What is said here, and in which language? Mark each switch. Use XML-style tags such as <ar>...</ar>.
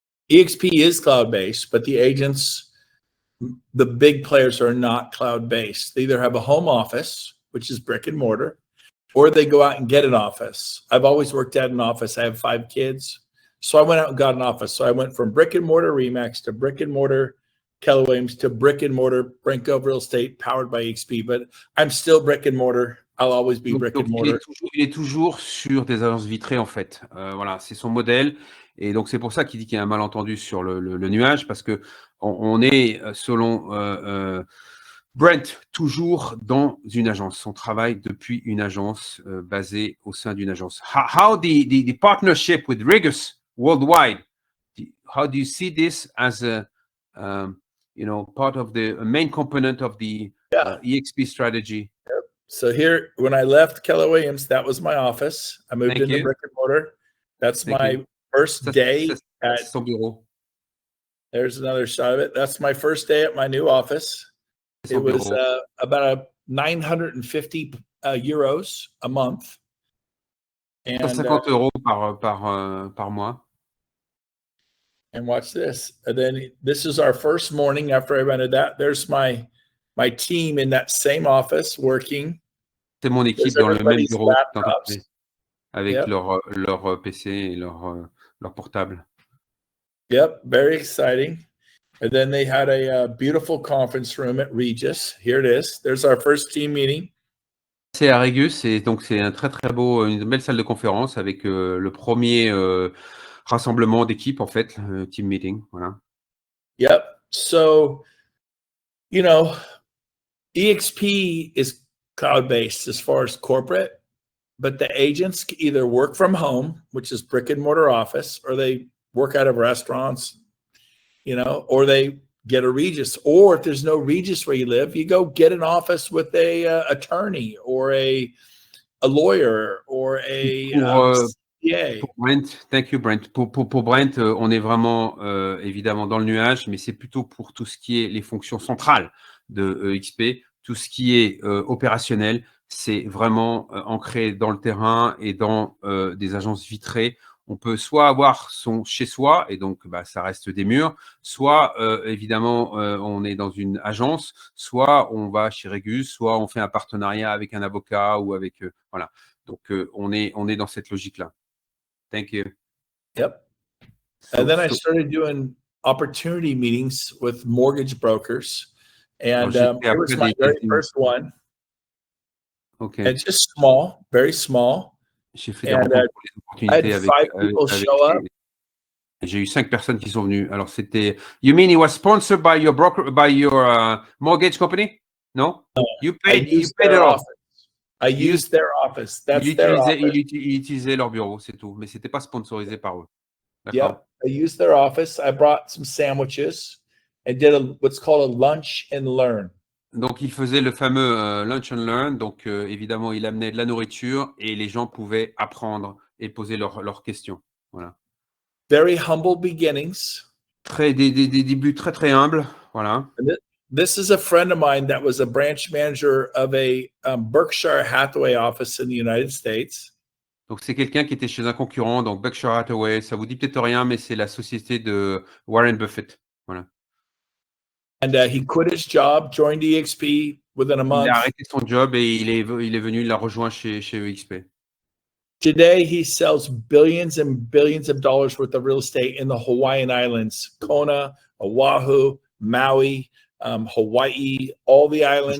<en>EXP is cloud-based, but the agents, the big players are not cloud-based. They either have a home office, which is brick and mortar, or they go out and get an office. I've always worked at an office. I have 5 kids. So I went out and got an office. So I went from brick and mortar Remax to brick and mortar Keller Williams to brick and mortar Brent GOVE Real Estate powered by EXP. But I'm still brick and mortar. I'll always be brick and mortar.</en> <fr>Il est toujours sur des agences vitrées, en fait. Voilà, c'est son modèle. Et donc, c'est pour ça qu'il dit qu'il y a un malentendu sur le nuage, parce que on est, selon Brent, toujours dans une agence. On travaille depuis une agence, basée au sein d'une agence.</fr> <en>How the partnership with Regus worldwide, how do you see this as a, part of the main component of the EXP strategy? Yep. So here, when I left Keller Williams, that was my office. I moved into brick and mortar. That's my first day at</en> <fr>son bureau.</fr> <en>There's another shot of it. That's my first day at my new office. It was about 950 euros a month. And</en> <fr>150 euros par mois.</fr> <en>And watch this. And then this is our first morning after I rented that. There's my team in that same office working.</en> <fr>C'est mon équipe dans le même bureau d'entreprise avec leur PC et leur portable.</fr> <en>Yep, very exciting. And then they had a beautiful conference room at Regis. Here it is. There's our first team meeting.</en> <fr>C'est à Régus, et donc c'est un très une belle salle de conférence avec le premier rassemblement d'équipe, en fait, team meeting. Voilà.</fr> <en>Yep. So, EXP is cloud-based as far as corporate, but the agents either work from home, which is brick and mortar office, or they work out of restaurants, or they get a Regis. Or if there's no Regis where you live, you go get an office with a attorney or a lawyer or a CPA.</en> <fr>Pour Brent,</fr> <en>thank you Brent.</en> <fr>Pour Brent, on est vraiment évidemment dans le nuage, mais c'est plutôt pour tout ce qui est les fonctions centrales de EXP, tout ce qui est opérationnel, c'est vraiment ancré dans le terrain et dans des agences vitrées. On peut soit avoir son chez-soi, et donc ça reste des murs, soit évidemment on est dans une agence, soit on va chez Régus, soit on fait un partenariat avec un avocat ou avec voilà. Donc on est dans cette logique-là.</fr> <en>Thank you. Yep. And then I started doing opportunity meetings with mortgage brokers, and it was my very first one. Okay. And just small, very small.</en> <fr>J'ai fait des rencontres pour les opportunités avec j'ai eu 5 personnes qui sont venues. Alors c'était,</fr> <en>you mean it was sponsored by your broker, by your mortgage company? No? You paid it off. I used their office. That's their office.</en> <fr>Ils utilisaient leur bureau, c'est tout. Mais c'était pas sponsorisé par eux.</fr> <en>Yep. I used their office. I brought some sandwiches and did what's called a lunch and learn.</en> <fr>Donc, il faisait le fameux lunch and learn. Donc, évidemment, il amenait de la nourriture et les gens pouvaient apprendre et poser leurs questions. Voilà.</fr> <en>Very humble beginnings.</en> <fr>Des débuts très humbles. Voilà.</fr> <en>This is a friend of mine that was a branch manager of a Berkshire Hathaway office in the United States.</en> <fr>Donc, c'est quelqu'un qui était chez un concurrent, donc Berkshire Hathaway. Ça vous dit peut-être rien, mais c'est la société de Warren Buffett. Voilà.</fr> <en>And he quit his job, joined EXP within a month.</en> <fr>Il a arrêté son job et il est venu, il l'a rejoint chez EXP.</fr> <en>Today, he sells billions and billions of dollars worth of real estate in the Hawaiian Islands, Kona, Oahu, Maui, Hawaii, all the islands.</en>